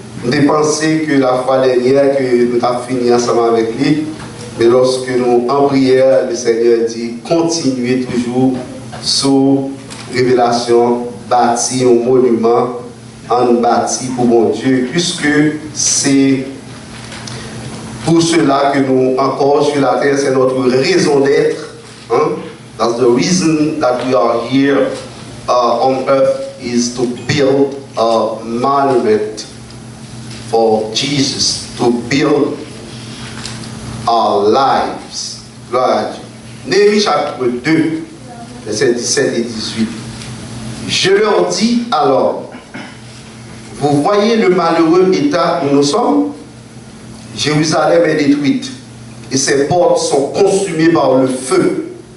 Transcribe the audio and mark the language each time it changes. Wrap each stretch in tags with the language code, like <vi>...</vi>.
<fr>Nous avons pensé que la fois dernière, que nous avons fini ensemble avec lui, mais lorsque nous, en prière, le Seigneur dit, continuez toujours sous révélation, bâti un monument, en bâti pour mon Dieu, puisque c'est pour cela que nous, encore sur la terre, c'est notre raison d'être. Hein?</fr> <en>That's the reason that we are here on earth, is to build a monument for Jesus, to build our lives.</en> <fr>Gloire à Dieu. Néhémie chapitre 2, versets 17 et 18. Je leur dis alors, vous voyez le malheureux état où nous sommes? Jérusalem est détruite et ses portes sont consumées par le feu.</fr>